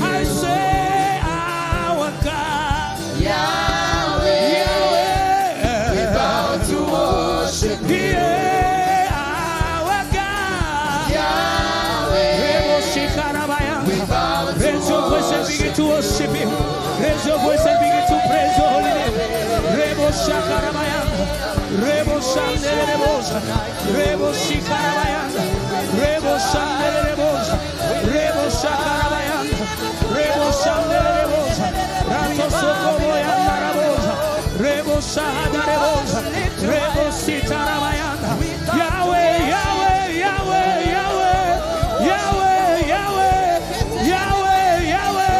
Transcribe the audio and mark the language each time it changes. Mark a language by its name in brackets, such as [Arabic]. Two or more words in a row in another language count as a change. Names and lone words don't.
[English] I say, our God, Yahweh, Yahweh, we bow to worship you. Yeah, our God, Yahweh, we bow to Raise your voice and begin to worship Him. Raise your voice and begin to praise your holy name. Rebo Shakarabayanda, Rebo Shandelebosa, Rebo Shikarabayanda, Rebo Shandelebosa, Rebo Shakarabayanda, Rebo Shandelebosa, Rato Sokoboyanda Rabosa, Rebo Shahadarebosa, Rebo Sitarabayanda, Yahweh, Yahweh, Yahweh, Yahweh, Yahweh, Yahweh, Yahweh, Yahweh.